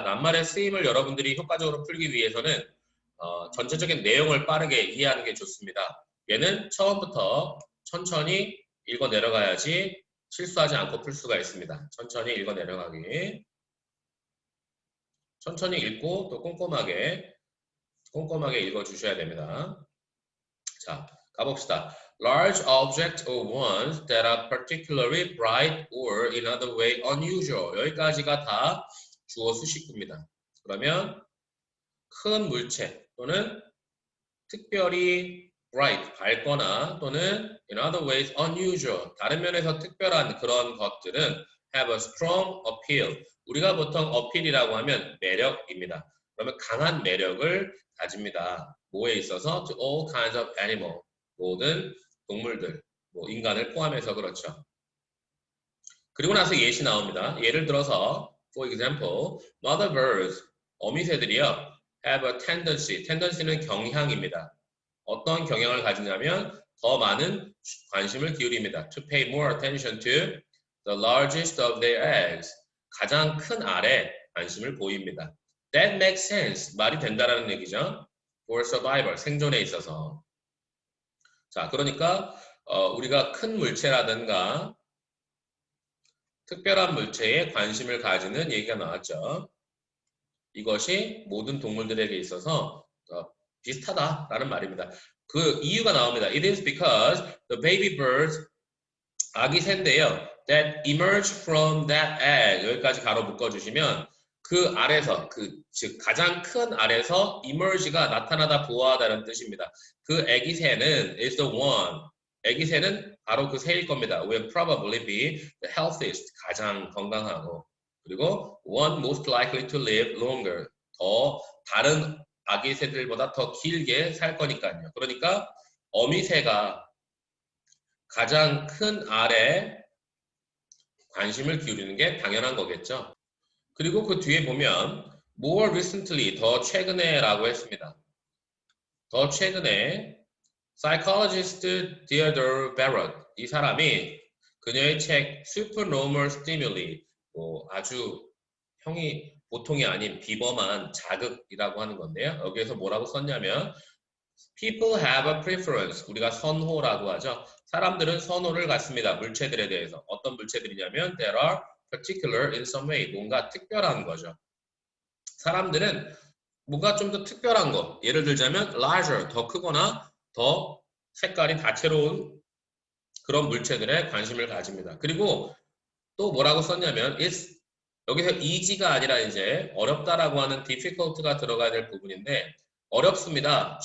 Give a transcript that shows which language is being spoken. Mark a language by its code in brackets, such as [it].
[ko] 낱말의 쓰임을 여러분들이 효과적으로 풀기 위해서는 전체적인 내용을 빠르게 이해하는 게 좋습니다. 얘는 처음부터 천천히 읽어 내려가야지 실수하지 않고 풀 수가 있습니다. 천천히 읽어 내려가기. 천천히 읽고 또 꼼꼼하게 읽어 주셔야 됩니다. 자, 가봅시다. [en] Large objects or ones that are particularly bright or in other way unusual. [ko] 여기까지가 다 주어 수식구입니다. 그러면 큰 물체 또는 특별히 bright, 밝거나 또는 [en] in other ways unusual, [ko] 다른 면에서 특별한 그런 것들은 [en] have a strong appeal. [ko] 우리가 보통 appeal이라고 하면 매력입니다. 그러면 강한 매력을 가집니다. 뭐에 있어서? [en] To all kinds of animal. [ko] 모든 동물들, 인간을 포함해서 그렇죠. 그리고 나서 예시 나옵니다. 예를 들어서 [en] for example, mother birds, 어미새들이요 have a tendency, tendency는 경향입니다. [ko] 어떤 경향을 가지냐면 더 많은 관심을 기울입니다. [en] To pay more attention to the largest of their eggs, [ko] 가장 큰 알에 관심을 보입니다. [en] That makes sense, [ko] 말이 된다라는 얘기죠. [en] For survival, [ko] 생존에 있어서. 자, 그러니까 우리가 큰 물체라든가 특별한 물체에 관심을 가지는 얘기가 나왔죠. 이것이 모든 동물들에게 있어서 비슷하다라는 말입니다. 그 이유가 나옵니다. [en] It is because the baby birds, [ko] 아기 새인데요. [en] That emerge from that egg, [ko] 여기까지 가로 묶어주시면 그 알에서, 즉 가장 큰 알에서 emerge가 나타나다 부화하다는 뜻입니다. 그 아기 새는 [en] is the one, [ko] 아기 새는 바로 그 새일 겁니다. [en] Will probably be the healthiest, [ko] 가장 건강하고 그리고 [en] one most likely to live longer, [ko] 더 다른 아기 새들보다 더 길게 살 거니까요. 그러니까 어미새가 가장 큰 알에 관심을 기울이는 게 당연한 거겠죠. 그리고 그 뒤에 보면 [en] more recently, [ko] 더 최근에 라고 했습니다. 더 최근에 Psychologist Theodore Barrett 이 사람이 그녀의 책 Supernormal Stimuli 아주 보통이 아닌 비범한 자극이라고 하는 건데요. 여기에서 뭐라고 썼냐면 [en] People have a preference. [ko] 우리가 선호라고 하죠. 사람들은 선호를 갖습니다. 물체들에 대해서. 어떤 물체들이냐면 [en] There are particular in some way. [ko] 뭔가 특별한 거죠. 사람들은 뭔가 좀 더 특별한 거. 예를 들자면 larger, 더 크거나 더 색깔이 다채로운 그런 물체들에 관심을 가집니다. 그리고 또 뭐라고 썼냐면 여기서 easy가 아니라 이제 어렵다라고 하는 difficult가 들어가야 될 부분인데 어렵습니다.